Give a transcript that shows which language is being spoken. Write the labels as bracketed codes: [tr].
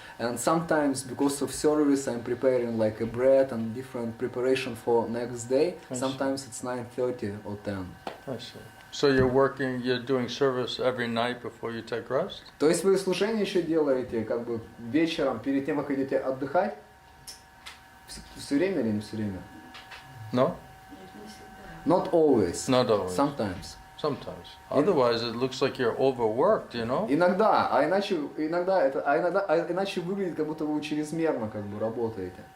[en] And sometimes because of service, I'm preparing a bread and different preparation for next day. Sometimes it's 9:30 or 10. I see. So you're doing service every night before you take rest? [ru] То есть вы служение еще делаете вечером, перед тем, как идете отдыхать? Все время или не все время? [en] No? Not always. Not always. Sometimes. Sometimes. Otherwise, it looks like you're overworked, [ru] Иногда, а иначе выглядит, как будто вы чрезмерно работаете.